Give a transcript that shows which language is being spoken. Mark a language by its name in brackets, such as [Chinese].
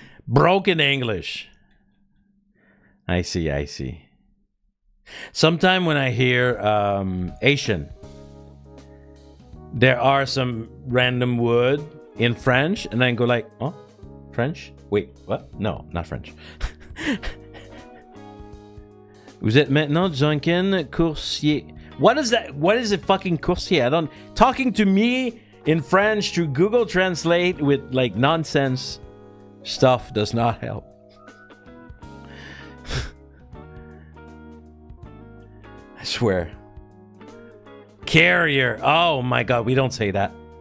[English] Broken English. I see. Sometime when I hear Asian, there are some random word in French, and I go like, oh, French? Wait, what? No, not French. [French] Vous êtes maintenant Janken coursier. [English] What is that? What is a fucking coursier? I don't... Talking to me in French through Google Translate with like nonsense stuff does not help. I swear. Carrier. Oh my god, we don't say that.